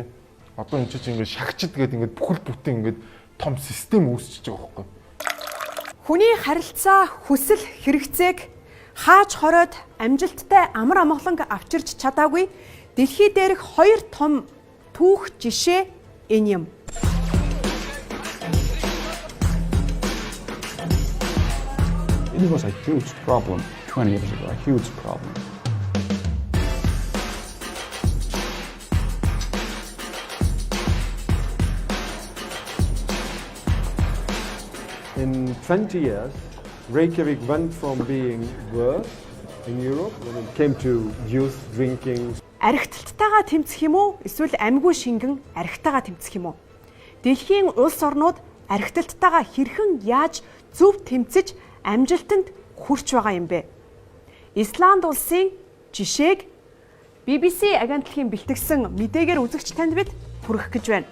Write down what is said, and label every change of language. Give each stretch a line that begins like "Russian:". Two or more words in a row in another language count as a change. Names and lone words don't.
Mongolian: Одоо энэ чинь ингээд шагчд гэдэг ингээд бүхэл бүтэн ингээд том систем үүсчихэж байгаа байхгүй. Хүний харилцаа, хүсэл, хэрэгцээг хааж хороод амжилттай амар амгаланг авчирч чадаагүй дэлхий дээрх хоёр том түүх жишээ энэ юм.
English: It was a huge problem 20 years ago, a huge problem. In 20 years, Reykjavik went from being worse in Europe when it came to youth drinking.
Mongolian: Архиталтайгаа тэмцэх юм уу? Эсвэл амьгүй шингэн архитайгаа тэмцэх юм уу? Дэлхийн улс орнууд архиталттайгаа хэрхэн яаж зөв тэмцэж амжилтанд хүрч байгаа юм бэ? Исланд улсын жишээг BBC агентлагийн бэлтгэсэн мэдээгээр үзэгч танд бид хүргэх гэж байна.